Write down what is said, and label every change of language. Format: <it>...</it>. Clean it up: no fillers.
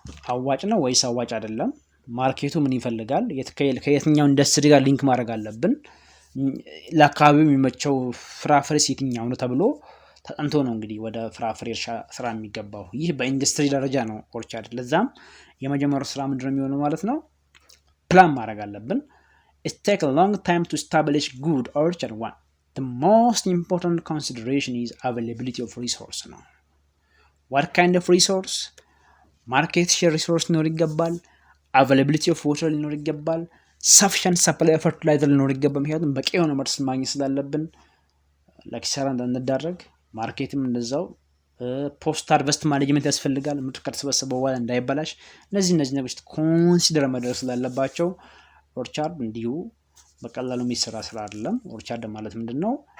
<am>አዋጭ ነው ወይስ አዋጭ አይደለም፣ ማርኬቱ ምን ይፈልጋል፣ ከየትኛው ኢንዱስትሪ ጋር ሊንክ ማድረግ አለብን፣ ለአካባቢው የሚመቸው ፍራፍሬ የትኛው ነው ተብሎ ተጠንቶ ነው እንግዲህ ወደ ፍራፍሬ እርሻ ስራ የሚገባው። ይህ በኢንዱስትሪ ደረጃ ነው ኦርቻርድ። ለዛም የመጀመሪያው ስራ ምንድነው የሚሆነው ማለት ነው? ፕላን ማድረግ አለብን።</am> <en>it takes a long time to establish good orchard. One, the most important consideration is availability of resource</en> <am>ነው።</am> <en>what kind of resource? market share resource</en> <am>ሊኖር ይገባል።</am> <en>availability of water</en> <am>ሊኖር ይገባል።</am> <en>sufficient supply of fertilizer</en> <am>ሊኖር ይገባል። ምክንያቱም በቂ የሆነ ምርት ማግኘት ስላለብን ለኪሳራ እንዳንዳረግ። ማርኬትም እንደዛው። ፖስት ሃርቨስት ማኔጅመንት ያስፈልጋል። ምርት ከተሰበሰበ በኋላ እንዳይበላሽ። እነዚህ ነገሮች ኮንሲደር መደረግ ስላለባቸው ኦርቻርድ እንዲሁ በቀላሉ የሚሰራ ስራ አይደለም። ኦርቻርድ ማለት ምንድነው?</am>